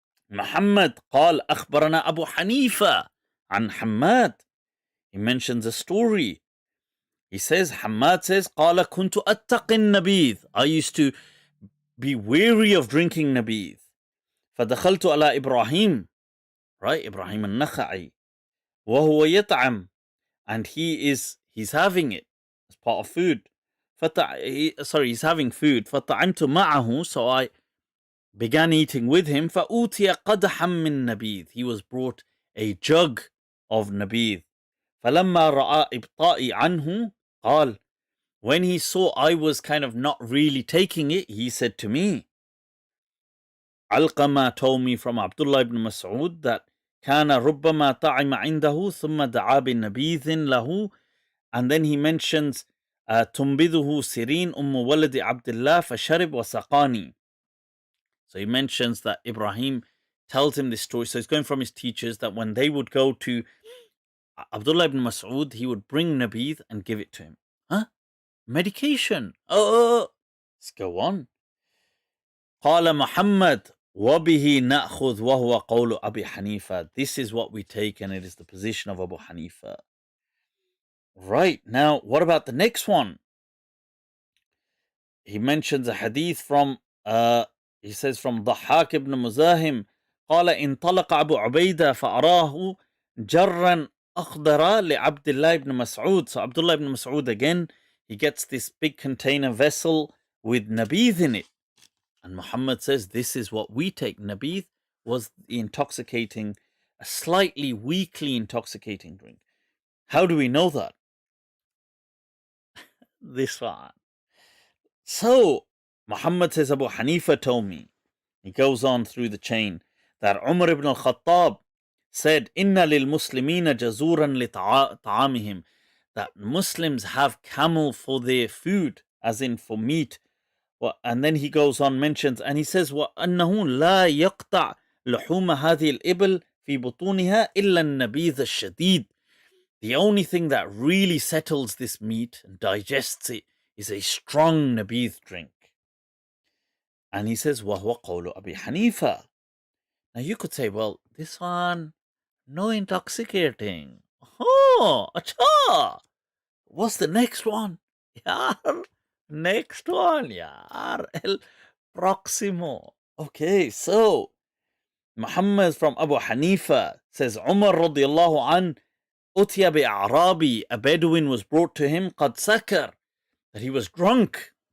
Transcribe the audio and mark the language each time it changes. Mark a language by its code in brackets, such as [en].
[ar] Muhammad قال أخبرنا أبو حنيفة عن حماد. [en] He mentions a story. He says, Hammad says, [ar] قال كنت أتقي النبيذ. [en] I used to be wary of drinking nabidh. [ar] فدخلت على إبراهيم, right? [en] Ibrahim al-Nakha'i. [ar] وهو يطعم, [en] and he's having it as part of food. He's having food. [ar] فطعمت معه, [en] so I began eating with him. [ar] فأوتي قدحا من نبيذ. [en] He was brought a jug of nabidh. [ar] فلما رأى إبطائي عنه قال, [en] when he saw I was kind of not really taking it, he said to me, Alqama told me from Abdullah ibn Mas'ud that [ar] كان ربما طعم عنده ثم دعا بنبيذ له, [en] and then he mentions [ar] تنبذه سيرين ولد عبد الله فشرب وسقاني. [en] So he mentions that Ibrahim tells him this story. So he's going from his teachers that when they would go to Abdullah ibn Mas'ud, he would bring nabidh and give it to him. Huh? Medication. Let's go on. [ar] قال محمد وبه نأخذ وهو قول أبي حنيفة. [en] This is what we take, and it is the position of Abu Hanifa. Right, now what about the next one? He mentions a hadith from he says from [ar] ضحاك ibn مزاحم قال انطلق أبو عبيدة فأراه جرا أخضر لعبد الله ibn Mas'ud. [en] So Abdullah ibn Mas'ud again, he gets this big container vessel with nabidh in it. And Muhammad says, this is what we take. Nabidh was the intoxicating, a slightly weakly intoxicating drink. How do we know that? This one. So, Muhammad says, Abu Hanifa told me. He goes on through the chain that Umar ibn al-Khattab said, [ar] Inna lil muslimina jazuran li ta'amihim. [en] That Muslims have camel for their food, as in for meat. And then he goes on, mentions, and he says, [ar] وَأَنَّهُ لَا يَقْطَعْ لُحُومَ هَذِهِ الْإِبِلِ فِي بُطُونِهَا إِلَّا النَّبِيذَ الشَّدِيدِ. [en] The only thing that really settles this meat and digests it is a strong nabidh drink. And he says, [ar] وَهُوَ قَوْلُ أَبِي حَنِيفَةَ. [en] Now you could say, well, this one, no intoxicating. Oh, acha. What's the next one? Yeah. Next one, yaar, El Proximo. Okay, so Muhammad from Abu Hanifa says, Umar radiallahu an, [ar] Utiya bi A'rabi, [en] a Bedouin was brought to him, [ar] qad sakar, [en] that he was drunk.